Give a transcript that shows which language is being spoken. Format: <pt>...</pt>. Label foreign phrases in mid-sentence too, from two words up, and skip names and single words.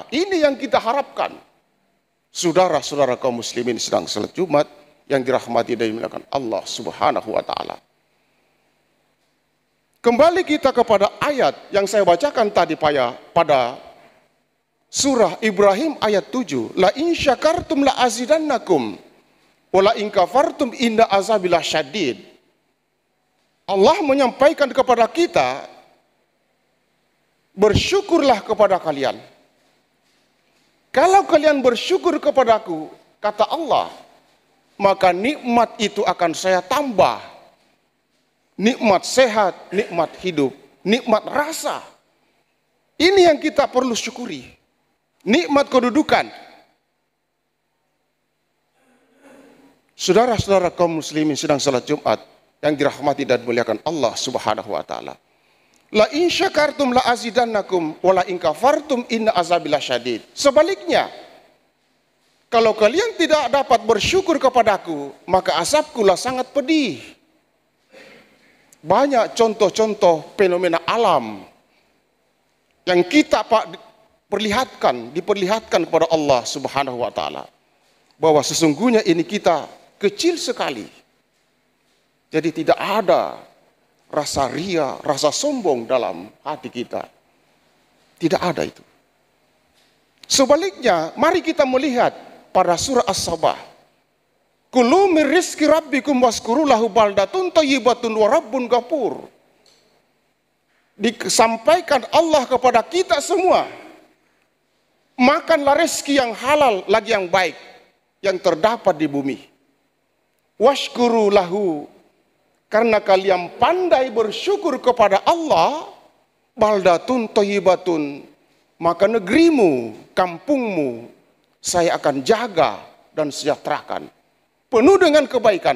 <id>Ini yang kita harapkan. Saudara-saudara kaum muslimin sedang salat Jumat yang dirahmati dan dimuliakan Allah</id> <ar>سبحانه وتعالى.</ar> <id>Kembali kita kepada ayat yang saya bacakan tadi pada surah Ibrahim ayat 7.</id> <ar>لئن شكرتم لأزيدنكم. ولئن كفرتم إن عذاب الله شديد.</ar> <id>Allah menyampaikan kepada kita, bersyukurlah kepada kalian. Kalau kalian bersyukur kepadaku, kata Allah, maka nikmat itu akan saya tambah. Nikmat sehat, nikmat hidup, nikmat rasa. Ini yang kita perlu syukuri. Nikmat kedudukan. Saudara-saudara kaum muslimin sedang salat Jumat yang dirahmati dan dimuliakan Allah</id> <ar>سبحانه وتعالى. لئن شكرتم لأزيدنكم ولئن كفرتم إن عذاب الله شديد.</ar> <id>Sebaliknya, kalau kalian tidak dapat bersyukur kepadaku, maka azabkulah sangat pedih. Banyak contoh-contoh fenomena alam yang kita diperlihatkan kepada Allah</id> <ar>سبحانه وتعالى,</ar> <id>bahwa sesungguhnya ini kita kecil sekali. Jadi tidak ada rasa ria, rasa sombong dalam hati kita. Tidak ada itu. Sebaliknya, mari kita melihat pada surah As-Sabah.</id> <ar>كلوا من رزق ربكم واشكروا له بلدة طيبة ورب غفور.</ar> <id>Disampaikan Allah kepada kita semua, makanlah rezeki yang halal lagi yang baik yang terdapat di bumi.</id> <ar>واشكروا له,</ar> <id>karena kalian pandai bersyukur kepada Allah,</id> <ar>بلدة طيبة,</ar> <id>maka negerimu, kampungmu saya akan jaga dan sejahterakan, penuh dengan kebaikan.</id>